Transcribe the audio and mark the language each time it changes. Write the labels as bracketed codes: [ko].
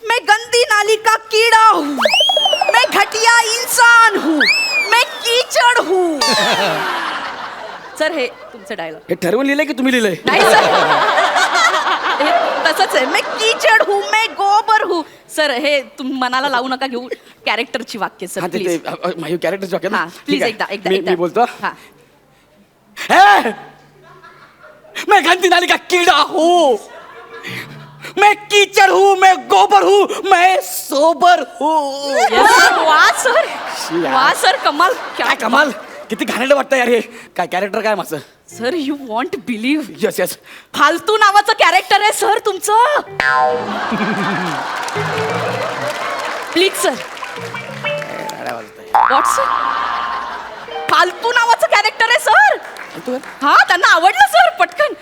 [hi] मैं गंदी नाली का कीड़ा हूँ मैं घटिया इंसान हूँ मैं कीचड़ हूँ [mr] सर हे तुमचं डायलॉग हे ठरवून लिहिलंय की तुम्ही लिहिलंय नाही सर हे तसंच आहे [hi] मैं कीचड़ हूँ मैं गोबर हूँ [mr] सर हे तुम्ही मनाला लावू नका घेऊ कॅरेक्टरची वाक्य हा सर ते प्लीज माझी कॅरेक्टरची वाक्य हा प्लीज एकदा मी बोलतो हा हे! [hi] मैं गंदी नाली का कीड़ा हूँ मैं कीचड़ हूँ मैं गोबर हूँ मैं सोबर हूँ [en] Yes, sir. [mr] वा सर शिया. वा सर कमाल काय कमाल किती घाणेरडं वाटतं यार हे काय कॅरेक्टर काय माझं [en] sir you want believe yes yes [mr] फालतू नावाचं कॅरेक्टर आहे सर तुमचं प्लीज सर व्हॉट सर फालतू नावाचं कॅरेक्टर आहे सर हा त्यांना आवडलं सर पटकन